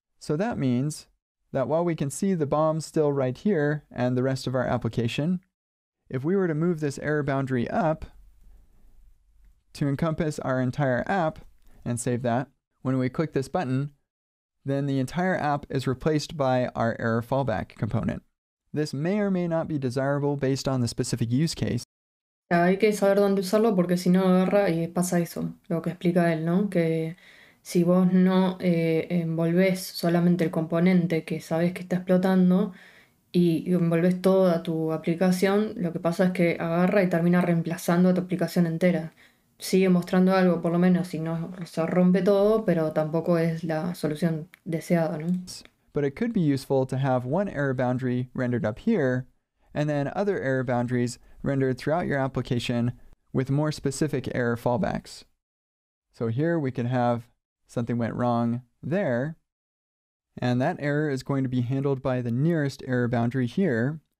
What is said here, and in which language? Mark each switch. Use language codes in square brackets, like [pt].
[en] So that means that while we can see the bomb still right here and the rest of our application, if we were to move this error boundary up to encompass our entire app and save that, when we click this button, then the entire app is replaced by our error fallback component. This may or may not be desirable based on the specific use case. [es] Hay que saber dónde usarlo porque si no agarra y pasa eso, lo que explica él, ¿no? Que si vos no envolvés solamente el componente que sabes que está explotando y envolvés toda tu aplicación, lo que pasa es que agarra y termina reemplazando a tu aplicación entera. Sigue mostrando algo, por lo menos, si no se rompe todo, pero tampoco es la solución deseada, ¿no? [en] But it could be useful to have one error boundary rendered up here, and then other error boundaries rendered throughout your application with more specific error fallbacks. So here we could have something went wrong there, and that error is going to be handled by the nearest error boundary here.